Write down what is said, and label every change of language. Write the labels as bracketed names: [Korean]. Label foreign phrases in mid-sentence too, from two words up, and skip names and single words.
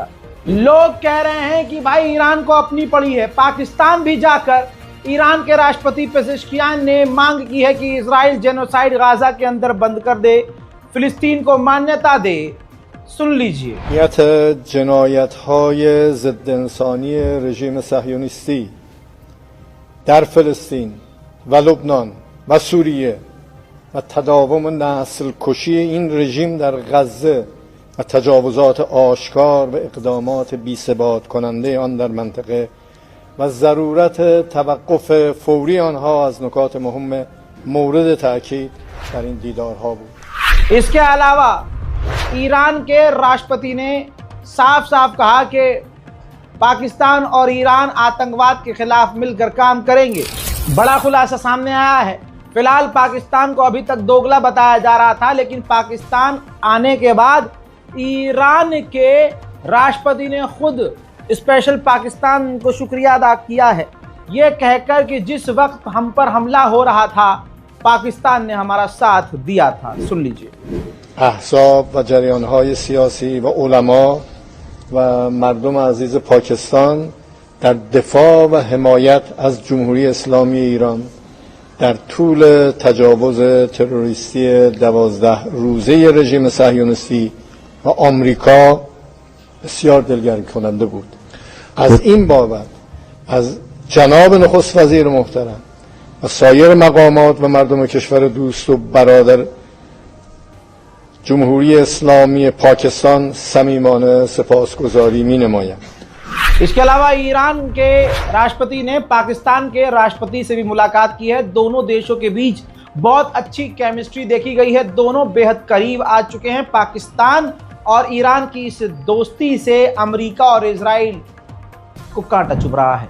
[Hindi] लोग कह रहे हैं कि भाई ईरान को अपनी पड़ी है। पाकिस्तान भी जाकर ईरान के राष्ट्रपति पेजेश्कियान ने मांग की है कि इजराइल जेनोसाइड गाजा के अंदर बंद कर दे, फिलिस्तीन को मान्यता दे। सुन लीजिए। [Persian] जनायत‌های ضد انسانی رژیم صهیونیستی در فلسطین و لبنان و سوریه و تداوم نسل کشی این رژیم در غزه و تجاوزات آشکار و اقدامات بی‌ثبات کننده آن در منطقه و ضرورت توقف فوری آنها از نکات مهم مورد تاکید در این دیدارها بود. [Hindi] इसके अलावा ईरान के राष्ट्रपति ने साफ साफ कहा कि पाकिस्तान और ईरान आतंकवाद के खिलाफ मिलकर काम करेंगे। बड़ा खुलासा सामने आया है। फिलहाल पाकिस्तान को अभी तक दोगला बताया जा रहा था, लेकिन पाकिस्तान आने के बाद ईरान के राष्ट्रपति ने खुद स्पेशल पाकिस्तान को शुक्रिया अदा किया है, ये कहकर कि जिस वक्त हम पर हमला हो रहा था पाकिस्तान ने हमारा साथ दिया था। सुन लीजिए। [Persian] احزاب و جریان‌های سیاسی و علما و مردم عزیز پاکستان در دفاع و حمایت از جمهوری اسلامی ایران در طول تجاوز تروریستی 12 روزه رژیم صهیونیستی و آمریکا بسیار دلگرم کننده بود. از این بابت از جناب نخست وزیر محترم و سایر مقامات و مردم کشور دوست و برادر جمهوری اسلامی پاکستان صمیمانه سپاسگزاری می‌نمایم. [Hindi] इसके अलावा ईरान के राष्ट्रपति ने पाकिस्तान के राष्ट्रपति से भी मुलाकात की है। दोनों देशों के बीच बहुत अच्छी केमिस्ट्री देखी गई है। दोनों बेहद करीब आ चुके हैं। पाकिस्तान और ईरान की इस दोस्ती से अमेरिका और इजराइल को कांटा चुभ रहा है।